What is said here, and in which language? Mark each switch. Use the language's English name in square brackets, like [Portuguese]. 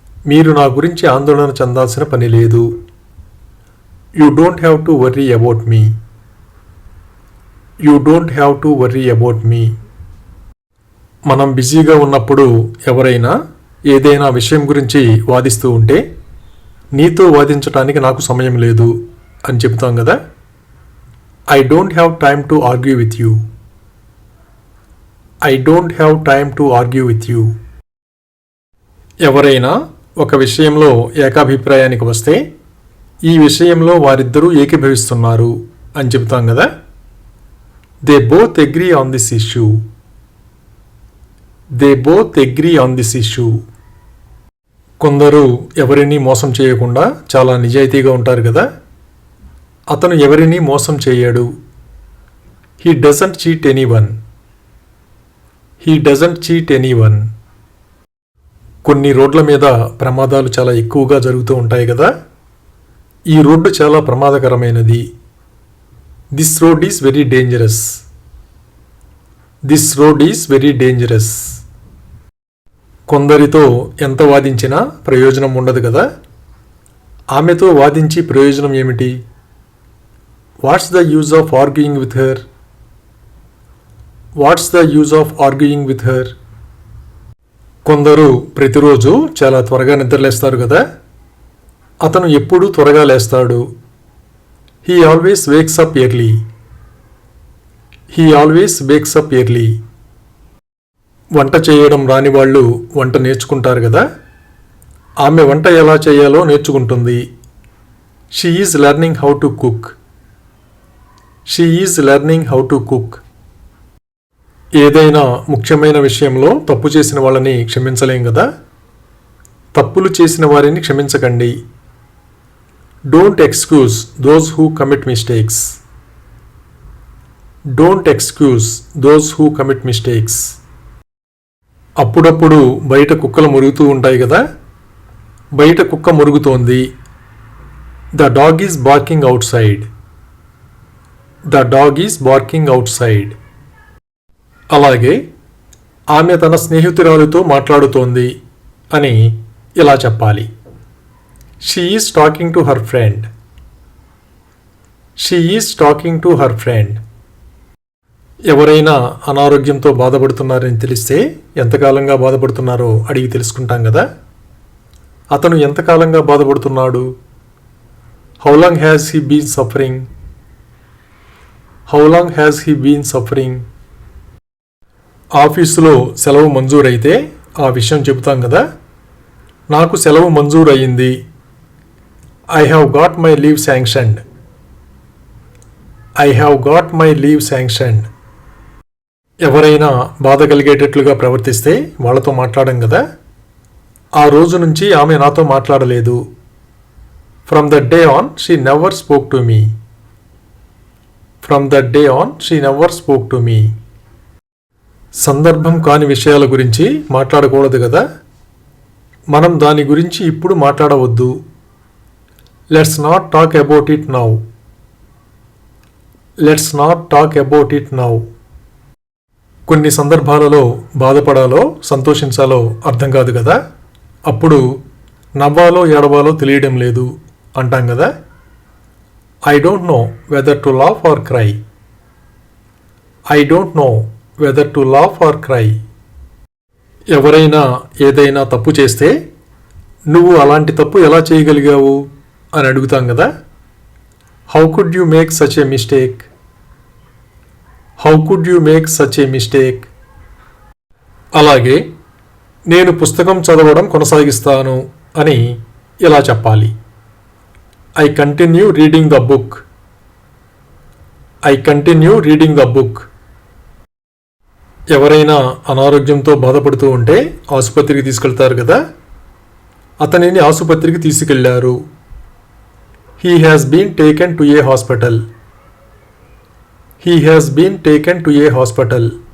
[Telugu] మీరు నా గురించి ఆందోళన చెందాల్సిన పని లేదు. [English] You don't have to worry about me. You don't have to worry about me. [Telugu] మనం బిజీగా ఉన్నప్పుడు ఎవరైనా ఏదైనా విషయం గురించి వాదిస్తూ ఉంటే నీతో వాదించడానికి నాకు సమయం లేదు అని చెబుతాం కదా. [English] I don't have time to argue with you. I don't have time to argue with you. [Telugu] ఎవరైనా ఒక విషయంలో ఏకాభిప్రాయానికి వస్తే ఈ విషయంలో వారిద్దరూ ఏకీభవిస్తున్నారు అని చెబుతాం కదా. [English] They both agree on this issue. They both agree on this issue. [Telugu] కొందరు ఎవరిని మోసం చేయకుండా చాలా నిజాయితీగా ఉంటారు కదా. అతను ఎవరిని మోసం చేయడు. [English] He doesn't cheat anyone. He doesn't cheat anyone. [Telugu] కొన్ని రోడ్ల మీద ప్రమాదాలు చాలా ఎక్కువగా జరుగుతూ ఉంటాయి కదా. ఈ రోడ్డు చాలా ప్రమాదకరమైనది. [English] This road is very dangerous. This road is very dangerous. [Telugu] కొందరితో ఎంత వాదించినా ప్రయోజనం ఉండదు కదా. ఆమెతో వాదించి ప్రయోజనం ఏమిటి? [English] What's the use of arguing with her? What's the use of arguing with her? [Telugu] కొందరు ప్రతిరోజు చాలా త్వరగా నిద్రలేస్తారు కదా. అతను ఎప్పుడూ త్వరగా లేస్తాడు. [English] He always wakes up early. He always wakes up early. [Telugu] వంట చేయడం రాని వాళ్ళు వంట నేర్చుకుంటారు కదా. ఆమె వంట ఎలా చేయాలో నేర్చుకుంటుంది. [English] She is learning how to cook. She is learning how to cook. [Telugu] ఏదైనా ముఖ్యమైన విషయంలో తప్పు చేసిన వాళ్ళని క్షమించలేం కదా. తప్పులు చేసిన వారిని క్షమించకండి. [English] Don't excuse those who commit mistakes. Don't excuse those who commit mistakes. [Telugu] అప్పుడప్పుడు బయట కుక్కలు మురుగుతూ ఉంటాయి కదా. బయట కుక్క మురుగుతోంది. [English] The dog is barking outside. The dog is barking outside. [Telugu] అలాగే ఆమె తన స్నేహితురాలితో మాట్లాడుతోంది అని ఇలా చెప్పాలి. [English] She is talking to her friend. She is talking to her friend. [Telugu] ఎవరైనా అనారోగ్యంతో బాధపడుతున్నారని తెలిస్తే ఎంతకాలంగా బాధపడుతున్నారో అడిగి తెలుసుకుంటాం కదా. అతను ఎంతకాలంగా బాధపడుతున్నాడు? [English] How long has he been suffering? How long has he been suffering? [Telugu] ఆఫీసులో సెలవు మంజూరైతే ఆ విషయం చెబుతాం కదా. నాకు సెలవు మంజూరు అయ్యింది. [English] I have got my leave sanctioned. I have got my leave sanctioned. [Telugu] ఎవరైనా బాధ కలిగేటట్లుగా ప్రవర్తిస్తే వాళ్ళతో మాట్లాడం కదా. ఆ రోజు నుంచి ఆమె నాతో మాట్లాడలేదు. [English] From that day on, she never spoke to me. From that day on, she never spoke to me. [Telugu] సందర్భం కాని విషయాల గురించి మాట్లాడకూడదు కదా. మనం దాని గురించి ఇప్పుడు మాట్లాడవద్దు. [English] Let's not talk about it now. Let's not talk about it now. [Telugu] కొన్ని సందర్భాలలో బాధపడాలో సంతోషించాలో అర్థం కాదు కదా. అప్పుడు నవ్వాలో ఏడవాలో తెలియడం లేదు అంటాం కదా. [English] I don't know whether to laugh or cry. I don't know whether to laugh or cry. [Telugu] ఎవరైనా ఏదైనా తప్పు చేస్తే నువ్వు అలాంటి తప్పు ఎలా చేయగలిగావు అని అడుగుతాం కదా. [English] How could you make such a mistake? How could you make such a mistake? [Telugu] అలాగే నేను పుస్తకం చదవడం కొనసాగిస్తాను అని ఇలా చెప్పాలి. [English] I continue reading the book. I continue reading the book. [Telugu] ఎవరైనా అనారోగ్యంతో బాధపడుతూ ఉంటే ఆసుపత్రికి తీసుకెళ్తారు కదా, అతనిని ఆసుపత్రికి తీసుకెళ్లారు. [English] He has been taken to a hospital. He has been taken to a hospital.